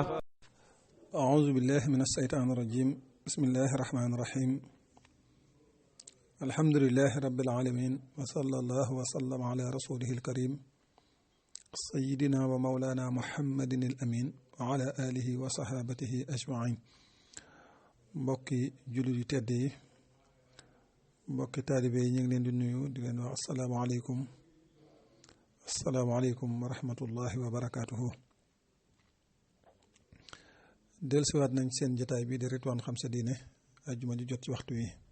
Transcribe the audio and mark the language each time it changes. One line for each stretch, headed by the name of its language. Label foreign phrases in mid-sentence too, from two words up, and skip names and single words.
Arabic: أعوذ بالله من الشيطان الرجيم. بسم الله الرحمن الرحيم. الحمد لله رب العالمين وصلى الله وسلم على رسوله الكريم سيدنا ومولانا محمد الأمين وعلى آله وصحابته أجمعين.
Wolof: mbokki jullit yu tedd yi, mbokki taalibe yi, ñu ngi leen di nuyu di leen wax
Arabic: السلام عليكم ورحمة الله وبركاته.
Wolof: dellusiwaat nañ seen jotaay bi di Ridwaan Xam Sa Diine ajjuma ji jot ci waxtu wi.